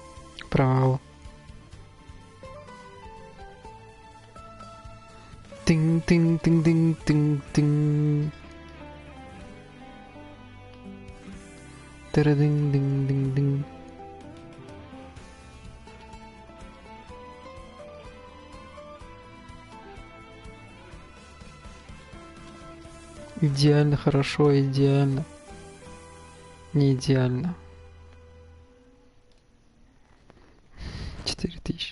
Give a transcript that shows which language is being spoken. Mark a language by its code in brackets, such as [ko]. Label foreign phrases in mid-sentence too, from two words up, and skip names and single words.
[ru] Провал. Тинь. Тынь-тынь-тынь-тынь-тынь-тынь. Тара-дынь-дынь-дынь-дынь. Идеально, хорошо, идеально. Не идеально. 4000.